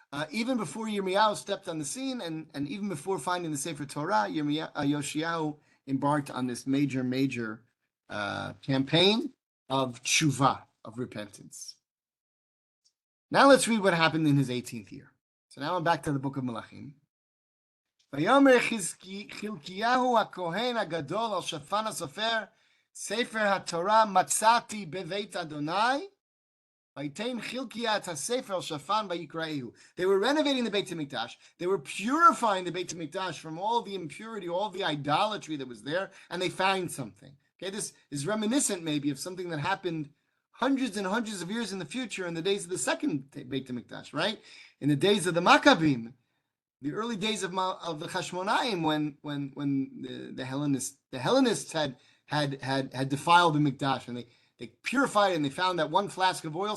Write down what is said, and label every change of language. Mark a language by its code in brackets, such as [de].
[en] Even before Yirmiyahu stepped on the scene, and even before finding the Sefer Torah, Yoshiyahu embarked on this major campaign of tshuva, of repentance. Now let's read what happened in his 18th year. So now I'm back to the book of Melachim. [he] ויאמר חלקיהו הכהן הגדול על שפן הסופר, ספר התורה מצאתי בבית אדוני, ויתן חלקיה את הספר על שפן ויקראהו. [en] They were renovating the Beit HaMikdash. They were purifying the Beit HaMikdash from all the impurity, all the idolatry that was there, and they found something. Okay, this is reminiscent maybe of something that happened hundreds and hundreds of years in the future in the days of the second Beit HaMikdash, right? In the days of the Maccabim, the early days of the Chashmonaim, when the Hellenists had defiled the Mikdash, and they purified it, and they found that one flask of oil.